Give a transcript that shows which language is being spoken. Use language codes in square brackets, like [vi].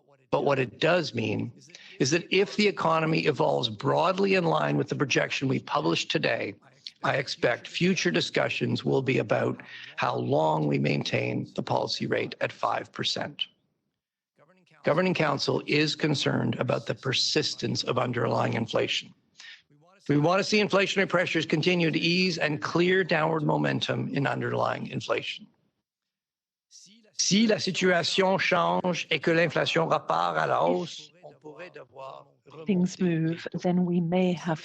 [en] But what it does mean is that if the economy evolves broadly in line with the projection we published today, I expect future discussions will be about how long we maintain the policy rate at 5%. Governing Council is concerned about the persistence of underlying inflation. We want to see inflationary pressures continue to ease and clear downward momentum in underlying inflation. [fr] Si la situation change et que l'inflation repart à la hausse, on pourrait devoir [en] things move, then we may have